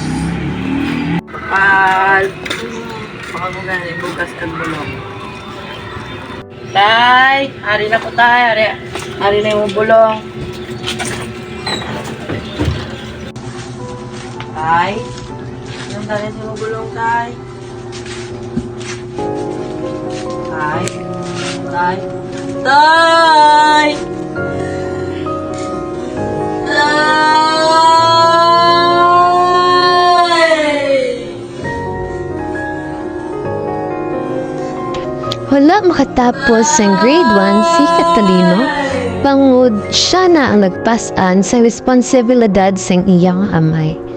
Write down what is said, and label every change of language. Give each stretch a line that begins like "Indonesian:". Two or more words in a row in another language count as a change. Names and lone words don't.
Hiligaynon: Bakal! Baka mo galing bugas kag bulong. Tay! Hari na po tay! Hari na yung bulong. Tay? Anong dali sa yung bulong, tay? Tay? Tay? Tay! Wala makatapos sa grade 1 si Catalino, pangud siya na ang nagpasan sa responsibilidad sa iyang amay.